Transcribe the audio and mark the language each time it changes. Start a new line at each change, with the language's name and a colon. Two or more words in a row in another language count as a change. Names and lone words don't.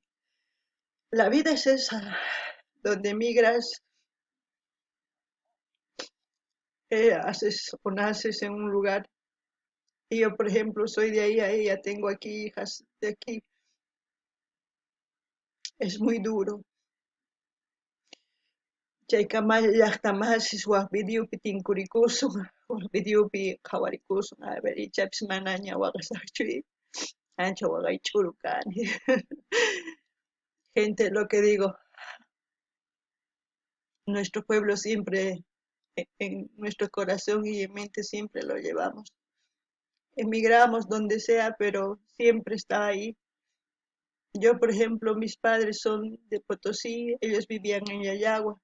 Spanish: La vida es esa, donde migras, haces o naces en un lugar. Y yo, por ejemplo, soy de ahí, ya tengo aquí hijas de aquí. es muy duro.
Quechua: Chaykamal llaqtamansis waqpidiyupi tinkurikusun, waqpidiyupi qhawarikusun, a ver, ichapis manaña waqasaqchu, ancha waqaych'uru kani.
Spanish: Gente, lo que digo, nuestro pueblo siempre, en nuestro corazón y en mente siempre lo llevamos. Emigramos donde sea, pero siempre está ahí. Yo, por ejemplo, mis padres son de Potosí, ellos vivían en Yayagua.